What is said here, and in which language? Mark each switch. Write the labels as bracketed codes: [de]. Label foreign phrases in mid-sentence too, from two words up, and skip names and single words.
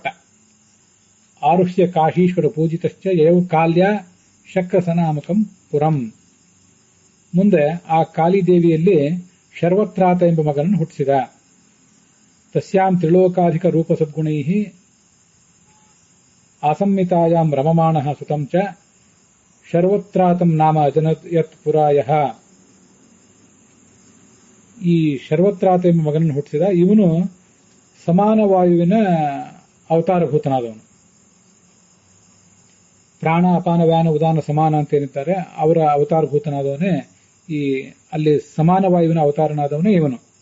[sa] ಆರುಷ್ಯ ಕಾಶೀಶ್ವರ ಪೂಜಿತಶ್ಚ ಯಯೌ ಕಾಲ್ಯ ಶಕ್ರಸನಾಮಕಂ ಪುರಂ. [kn] ಮುಂದೆ ಆ ಕಾಳಿದೇವಿಯಲ್ಲಿ ಶರ್ವತ್ರಾತ ಎಂಬ ಮಗನನ್ನು ಹುಟ್ಟಿಸಿದ. [sa] ತಸ್ಯಾಂ ತ್ರಿಲೋಕಾಧಿಕ ರೂಪ ಸದ್ಗುಣೈ ಆಸಂಹಿತಾಯಾಂ ರಮಮಾಣಃ ಸುತಂ ಚ ಶರ್ವತ್ರಾತಂ ನಾಮ ಅಜನತ್ ಯತ್ ಪುರಾಯಃ. [kn] ಈ ಶರ್ವತ್ರಾತ ಎಂಬ ಮಗನನ್ನು ಹುಟ್ಟಿಸಿದ. ಇವನು ಸಮಾನ ವಾಯುವಿನ ಅವತಾರಭೂತನಾದವನು. ಪ್ರಾಣ ಅಪಾನ ವ್ಯಾನ ಉದಾನ ಸಮಾನ ಅಂತ ಏನಿದ್ದಾರೆ, ಅವರ ಅವತಾರಭೂತನಾದವನೇ ಈ ಅಲ್ಲಿ ಸಮಾನ ವಾಯುವಿನ ಅವತಾರನಾದವನೇ ಇವನು.